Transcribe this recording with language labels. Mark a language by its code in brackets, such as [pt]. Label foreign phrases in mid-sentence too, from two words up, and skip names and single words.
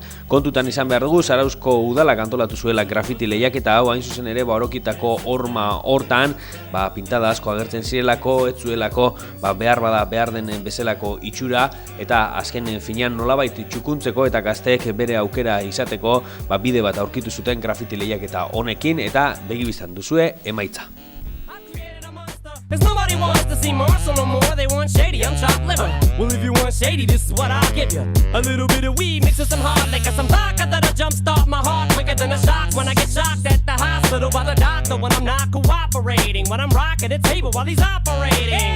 [eu] Kontutan izan behar dugu Zarauzko udalak antolatu zuela grafiti lehiaketa hau hain zuzen ere Orokietako horma hortan pintada asko agertzen zirelako, ez zuelako behar den bezalako itxura eta azken finean nolabait txukuntzeko eta gazteek bere aukera izateko bide bat aurkitu zuten grafiti lehiaketa honekin eta begibiztan duzue emaitza. [en] Cause nobody wants to see Marshall no more, they want shady, I'm chopped liver. Well, if you want shady, this is what I'll give you. A little bit of weed mixed with some hard liquor, some vodka that'll jumpstart my heart quicker than a shock when I get shocked at the hospital by the doctor when I'm not cooperating, when I'm rocking the table while he's operating.